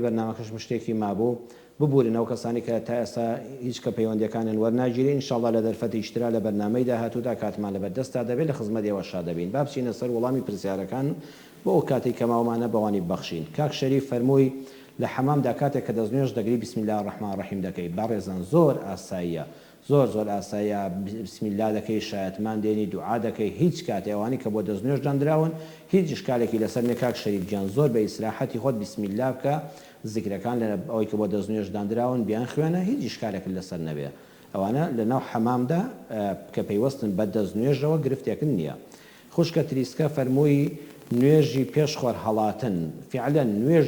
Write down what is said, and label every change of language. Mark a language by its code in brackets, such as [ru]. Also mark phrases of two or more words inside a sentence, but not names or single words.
[ckb] بەرنامەکەش شتێکی مابوو ببورنەوە کەسانی کە تا ئێستا هیچ کە پەیوەندیەکانیان وەرناگیری ئینشاءڵڵا لە دەرفەتی ئیشترا لە بەرنامەی داهاتوودا کاتمان لەبەردەستدا دەبێت لە خزمەتیەوە شا دەبین با بچینە سەر وەڵامی پرسیارەکان بۆ ئەو کاتێک کە ماوەمانە بەوانی بەخشین کاک شەریف فەرمووی لە حەمامدا کاتێک کە دەستنوێژ دەگری [ar] بسم الله الرحمن الرحیم [ckb] دەکەی بەڕێزان زۆر ئاساییە زۆر ئاساییە بسم الله دەکەی شایەتمان دێنی دوعا دەکەی هیچ کاتێ ئەوانی کە بۆ دەستنوێژ دانراون هیچ شکالێکی لەسەر نێ کاک شەریف گیان زۆر بە ئیسراحەتی خۆت [ar] بسم الله [ckb] بکە ذکرەکان لە ئەوەی کە بۆ دەستنوێژ دانراون بیان خوێنە هیچ شکالێک لەسەر نەبێ ئەوانە لە ناو حەمامدا کە پەیوەستن بە دەستنوێژەوە گرفتێکن نییە خوشکە تریسکە فەرمووی نوێژی پێشخۆر هەڵاتن فعلا نوێژی